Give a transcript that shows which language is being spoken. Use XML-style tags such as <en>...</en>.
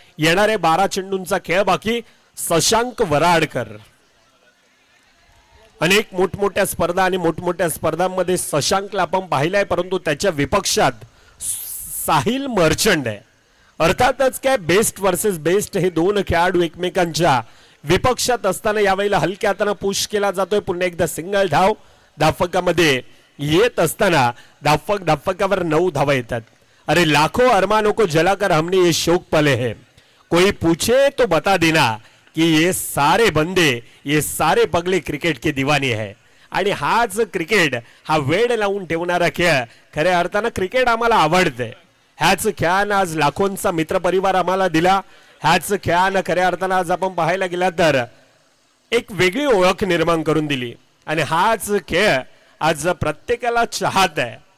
<mr>येणारे 12 चेंडूंचा खेळ बाकी. शशांक वराडकर अनेक मोठमोठ्या स्पर्धा आणि मोठमोठ्या स्पर्धांमध्ये शशांकला आपण पाहिलाय, परंतु त्याच्या विपक्षात साहिल मर्चंट आहे. अर्थातच काय बेस्ट वर्सेस बेस्ट हे दोन खेळाडू एकमेकांच्या विपक्षात असताना यावेळेला हलक्या हाताने पुश केला जातोय. पुन्हा एकदा सिंगल धाव धापकामध्ये येत असताना धापकावर 9 धावा येतात.</mr> <hi>अरे लाखों अरमानों को जलाकर हमने ये शौक पाले हैं, कोई पूछे तो बता देना कि ये सारे बंदे ये सारे पगले क्रिकेट के दीवाने है.</hi> <mr>आणि हाच क्रिकेट हा वेड लावून ठेवणारा खेळ. खऱ्या अर्थानं क्रिकेट आम्हाला आवडते. ह्याच खेळानं आज लाखोंचा मित्रपरिवार आम्हाला दिला. ह्याच खेळानं खऱ्या अर्थानं आज आपण पाहायला गेला तर एक वेगळी ओळख निर्माण करून दिली. आणि हाच खेळ आज प्रत्येकाला चाहत आहे.</mr>